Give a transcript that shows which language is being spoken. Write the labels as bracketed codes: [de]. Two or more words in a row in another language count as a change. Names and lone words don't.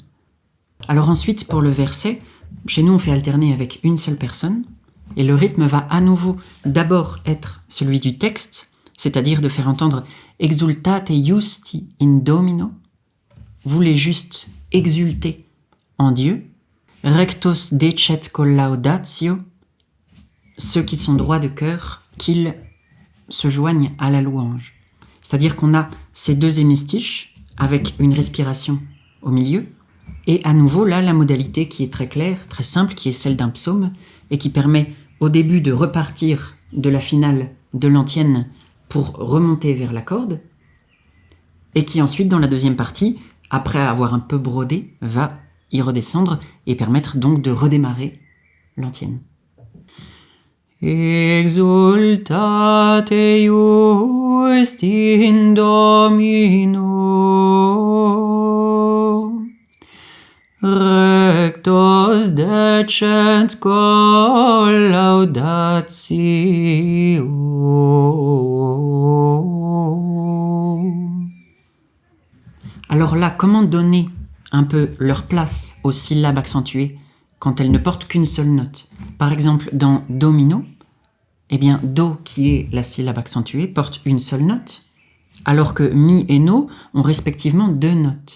[fr] Alors ensuite, pour le verset, chez nous on fait alterner avec une seule personne, et le rythme va à nouveau d'abord être celui du texte, c'est-à-dire de faire entendre « [la] Exultate justi in Domino », [fr] vous les justes exultez en Dieu, « [la] Rectos decet collaudatio », [fr] ceux qui sont droits de cœur, qu'ils se joignent à la louange. C'est-à-dire qu'on a ces deux hémistiches avec une respiration au milieu, et à nouveau là la modalité qui est très claire, très simple, qui est celle d'un psaume, et qui permet au début de repartir de la finale de l'antienne pour remonter vers la corde, et qui ensuite dans la deuxième partie, après avoir un peu brodé, va y redescendre et permettre donc de redémarrer l'antienne. [la] Exultate justi in Domino, rectos decet collaudatio. [fr] Alors là, comment donner un peu leur place aux syllabes accentuées quand elles ne portent qu'une seule note? Par exemple, dans Domino, eh bien, Do, qui est la syllabe accentuée, porte une seule note, alors que Mi et No ont respectivement deux notes.